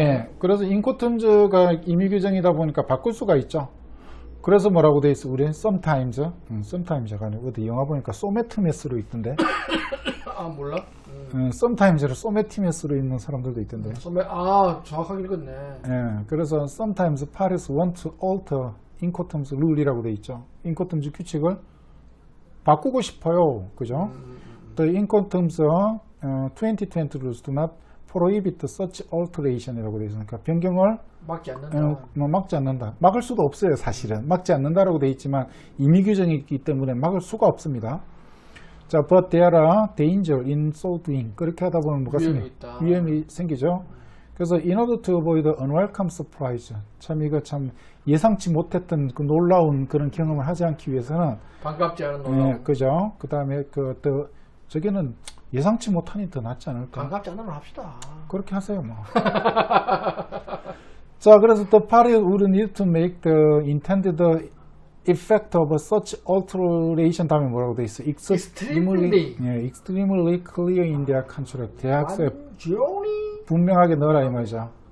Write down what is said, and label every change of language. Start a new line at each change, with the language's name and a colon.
Korean: 예. 그래서 인코텀즈가 임의 규정이다 보니까 바꿀 수가 있죠. 그래서 뭐라고 돼 있어? 우리는 sometimes가 아니고 어디 영화 보니까 sometimes로 있던데. 아 몰라? sometimes를 sometimes로 읽는 사람들도 있던데. 정확하게 읽었네. 예.
English: 그래서 sometimes parties want to alter incoterms rule이라고
Korean: 돼 있죠. incoterms 규칙을 바꾸고 싶어요. 그죠?
English: The incoterms 2020 rules do not prohibit such alteration이라고
Korean: 돼 있으니까 변경을 막지 않는다. 막지 않는다. 막을 수도 없어요, 사실은. 막지 않는다라고 돼 있지만 임의 규정이 있기 때문에 막을 수가 없습니다.
English: 자, but there are danger in so doing.
Korean: 그렇게 하다 보면 뭐가 위험이 생기죠.
English: 그래서 in order to avoid unwelcome surprise.
Korean: 참 이거 참 예상치 못했던 그 놀라운 그런 경험을 하지 않기 위해서는, 반갑지 않은 놀라움. 그죠. 그 다음에 저기는 예상치 못하니 더 낫지 않을까. 반갑지 않으면 합시다. 그렇게 하세요, 뭐.
English: 자, 그래서 the party would need to make the intended effect of such alteration
Korean: 다음에 뭐라고 돼 있어?
English: extremely clear in their contract.
Korean: 계약서에 분명하게 넣어라 이 말이죠.